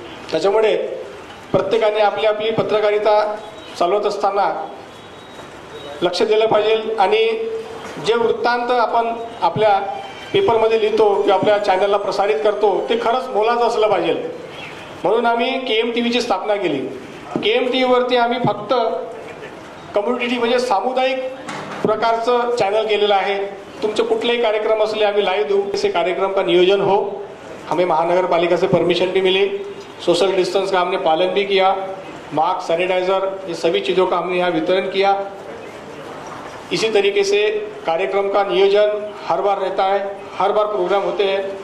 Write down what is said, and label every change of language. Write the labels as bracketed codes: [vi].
[mr] त्याच्यामुळे प्रत्येकाने आपली आपली पत्रकारिता चालवत असताना लक्ष दिलं पाहिजे आणि जे वृत्तांत आपण आपल्या पेपरमध्ये लिहितो किंवा आपल्या चॅनलला प्रसारित करतो ते खरंच मोलाचं असलं पाहिजे। म्हणून आम्ही KM-TV ची स्थापना केली। KM-TV वरती आम्ही फक्त कम्युनिटी म्हणजे सामुदायिक प्रकारचं चॅनल केलेलं आहे। तुमचे कुठलेही कार्यक्रम असले आम्ही लाइव देऊ। [hi] ऐसे कार्यक्रम का नियोजन हो। हमें महानगर पालिका से परमिशन भी मिली, सोशल डिस्टेंस का हमने पालन भी किया, मास्क, सैनिटाइजर, ये सभी चीज़ों का हमने यहाँ वितरण किया। इसी तरीके से कार्यक्रम का नियोजन हर बार रहता है, हर बार प्रोग्राम होते हैं।